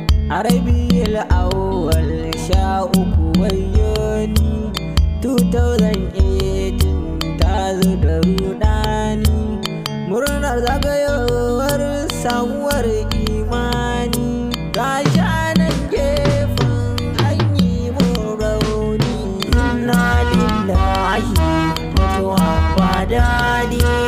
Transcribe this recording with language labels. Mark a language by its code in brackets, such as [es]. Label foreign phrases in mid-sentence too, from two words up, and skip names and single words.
[ha] A Rabiul Awwal sha uku wayo ni, [en] two thousand eighteen ta zo da rudani. [ha] Murnar zagayowar samuwar imani, ga shi a nan gefen an yi mun rauni. [ar] Inna lillahi, [ha] mutuwa ba daɗi.